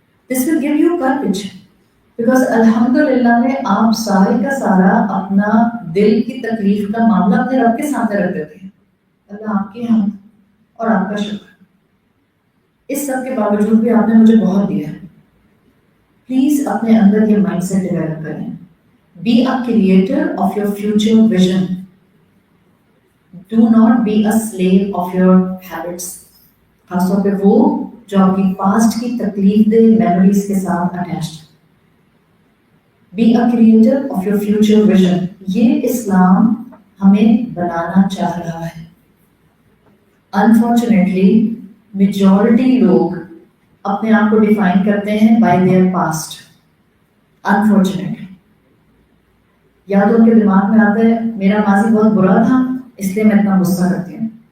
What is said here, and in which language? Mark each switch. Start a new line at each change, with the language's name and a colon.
English: this will give you courage, because
Urdu: الحمدللہ میں آپ سارے کا سارا اپنا دل کی تکلیف کا معاملہ اپنے رب کے سامنے رکھ دیتے ہیں. اللہ آپ کی حمد اور آپ کا شکر. اس سب کے باوجود بھی آپ نے مجھے بہت دیا ہے. پلیز اپنے اندر یہ مائنڈ سیٹ ڈیولپ کریں.
English: Be a creator of your future vision. Do not be a slave of your habits,
Urdu: خاص طور پہ وہ جو آپ کی پاسٹ کی تکلیف دہ میموریز کے ساتھ attached.
English: Be a creator of your future vision.
Urdu: یہ اسلام ہمیں بنانا چاہ رہا ہے. انفارچونیٹلی میجورٹی لوگ اپنے آپ کو ڈیفائن کرتے ہیں
English: By their past.
Urdu: انفارچونیٹلی یا تو ان کے دماغ میں آتا ہے میرا ماضی بہت برا تھا اس لیے میں اتنا غصہ کرتی ہوں,